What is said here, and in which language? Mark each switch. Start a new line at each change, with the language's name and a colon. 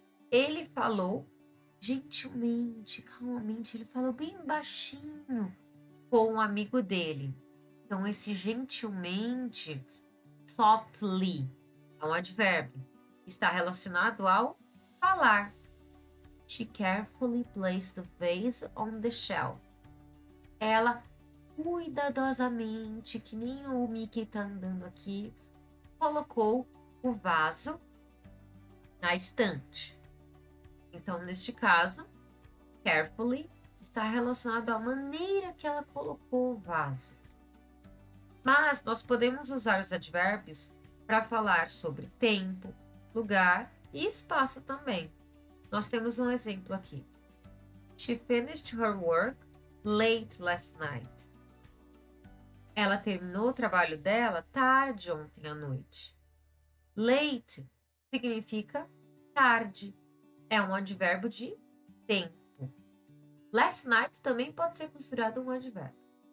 Portuguese: Ele falou gentilmente, calmamente, ele falou bem baixinho com um amigo dele. Então, esse gentilmente, softly, é um advérbio. Está relacionado ao falar.
English: She carefully placed the vase on the shelf.
Portuguese: Ela cuidadosamente, que nem o Mickey tá andando aqui, colocou o vaso na estante. Então, neste caso, carefully está relacionado à maneira que ela colocou o vaso. Mas nós podemos usar os advérbios para falar sobre tempo, lugar e espaço também. Nós temos um exemplo aqui.
English: She finished her work late last night.
Portuguese: Ela terminou o trabalho dela tarde ontem à noite. Late significa tarde. É um advérbio de tempo. Last night também pode ser considerado um advérbio.